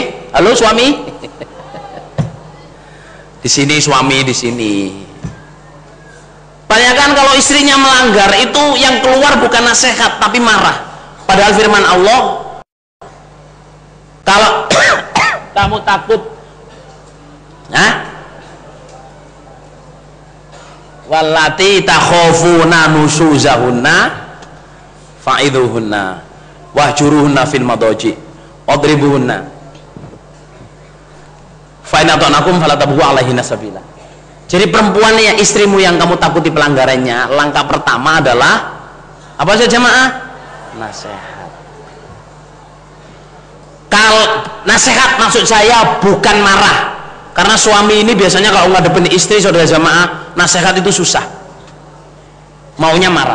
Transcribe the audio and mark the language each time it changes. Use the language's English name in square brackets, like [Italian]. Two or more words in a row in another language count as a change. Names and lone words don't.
[Indonesian] Halo suami. Di sini suami di sini. Kebanyakan kalau istrinya melanggar itu yang keluar bukan nasihat tapi marah. Padahal firman Allah, kalau kamu takut, [Arabic] واللاتي تخافون نشوزهن فعظوهن واهجروهن في المضاجع واضربوهن فإن أطعنكم فلا تبغوا عليهن سبيلا. [Indonesian] Jadi perempuan yang istrimu yang kamu takuti pelanggarannya, langkah pertama adalah apa saja jemaah? Nasihat. Kalau nasihat maksud saya bukan marah. Karena suami ini biasanya kalau ngadepin istri saudara jamaah, nasihat itu susah, maunya marah.